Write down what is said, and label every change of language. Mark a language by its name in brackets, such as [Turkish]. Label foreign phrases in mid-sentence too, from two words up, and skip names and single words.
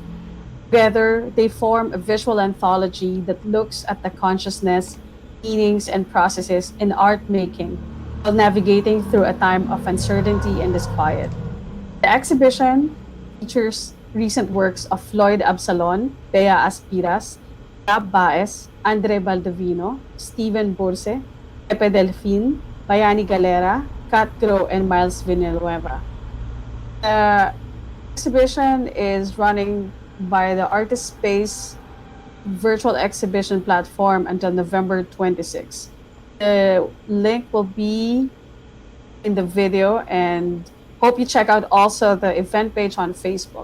[English] Together, they form a visual anthology that looks at the consciousness, meanings, and processes in art making while navigating through a time of uncertainty and disquiet. The exhibition features recent works of Floyd Absalon, Bea Aspiras, Gab Baez, Baldovino, Burce, Pepe Delfin, Bayani Galera, and Miles Villanueva. The exhibition is running by the ArtistSpace virtual exhibition platform until November 26th. The link will be in the video, and hope you check out also the event page on Facebook.